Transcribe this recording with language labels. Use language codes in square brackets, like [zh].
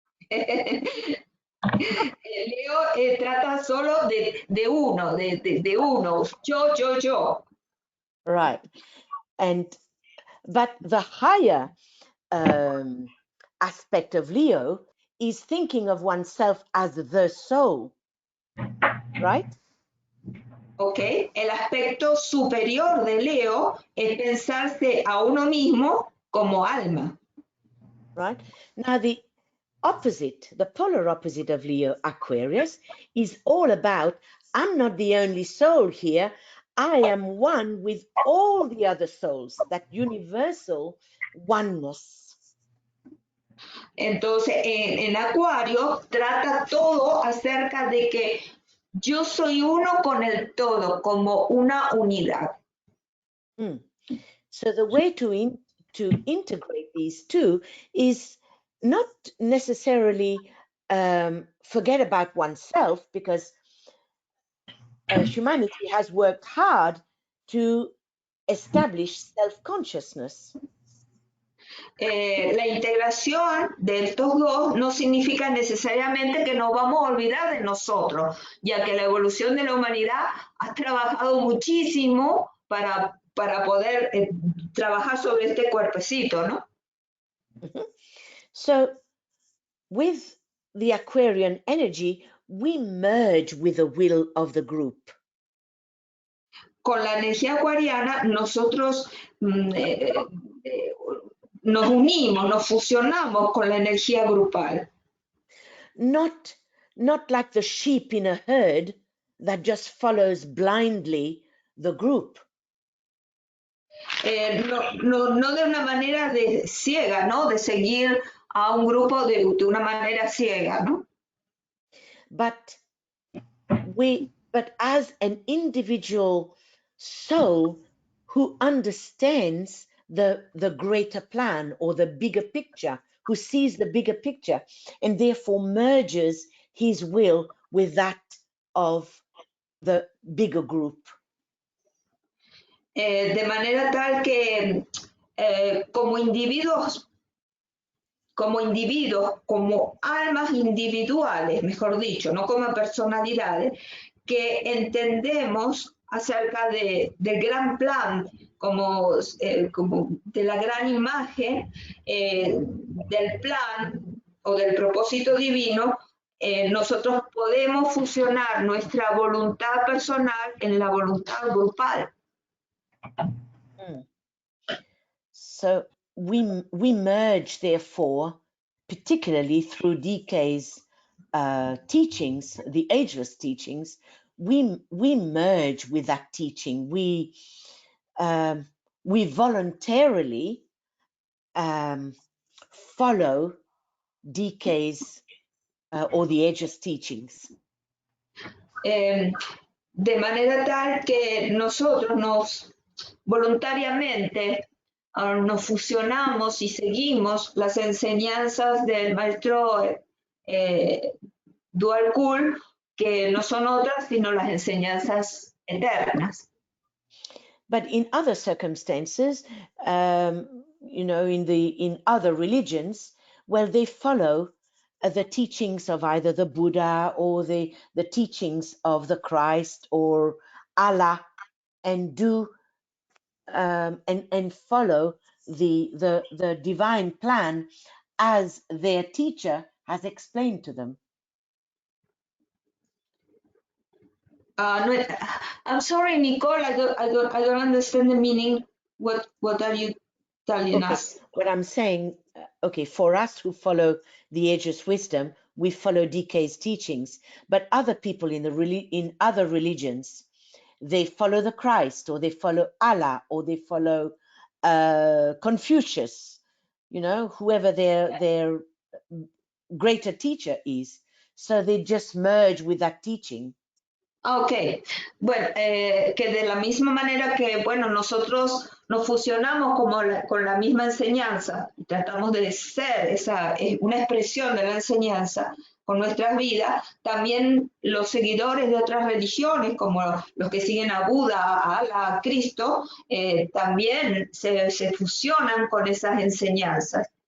[es] Leo trata solo de uno, de uno, yo. [en] Right. But the higher aspect of Leo is thinking of oneself as the soul, right? Okay. [es] El aspecto superior de Leo es pensarse a uno mismo como alma. [en] Right. Now the opposite, the polar opposite of Leo, Aquarius, is all about, I'm not the only soul here, I am one with all the other souls, that universal oneness. [es] Entonces, en Acuario trata todo acerca de que yo soy uno con el todo, como una unidad. [en] So the way to integrate these two is not necessarily forget about oneself, because humanity has worked hard to establish self-consciousness. [es] La integración de estos dos no significa necesariamente que nos vamos a olvidar de nosotros, ya que la evolución de la humanidad ha trabajado muchísimo para poder trabajar sobre este cuerpecito, ¿no? [en] So with the Aquarian energy, we merge with the will of the group. [es] Con la energía acuariana nosotros nos unimos, nos fusionamos con la energía grupal. [en] Not like the sheep in a herd that just follows blindly the group. [es] No de una manera ciega, ¿no? De seguir a un grupo de una manera ciega, ¿no? [en] But as an individual soul who understands the greater plan or the bigger picture, who sees the bigger picture, and therefore merges his will with that of the bigger group. [es] De manera tal que como individuos, como almas individuales, mejor dicho, no como personalidades, que entendemos acerca del gran plan, como de la gran imagen del plan o del propósito divino, nosotros podemos fusionar nuestra voluntad personal en la voluntad grupal. [en] So we merge, therefore, particularly through DK's teachings, the ageless teachings, we merge with that teaching. We voluntarily follow DK's or the ageless teachings. [es] De manera tal que nosotros voluntariamente nos fusionamos y seguimos las enseñanzas del maestro Dual Cool, que no son otras sino las enseñanzas eternas. [en] But in other circumstances, in other religions, well, they follow the teachings of either the Buddha or the teachings of the Christ or Allah, and do and follow the divine plan as their teacher has explained to them. No, I'm sorry, Nicole, I don't understand the meaning. What are you telling us? What I'm saying, for us who follow the ageless wisdom, we follow DK's teachings, but other people in other religions, they follow the Christ, or they follow Allah, or they follow Confucius, whoever their greater teacher is. So they just merge with that teaching. [es] Ok, bueno, que de la misma manera que, bueno, nosotros nos fusionamos con la misma enseñanza y tratamos de ser una expresión de la enseñanza, con nuestras vidas, también los seguidores de otras religiones, como los que siguen a Buda, a Allah, a Cristo, también se fusionan con esas enseñanzas.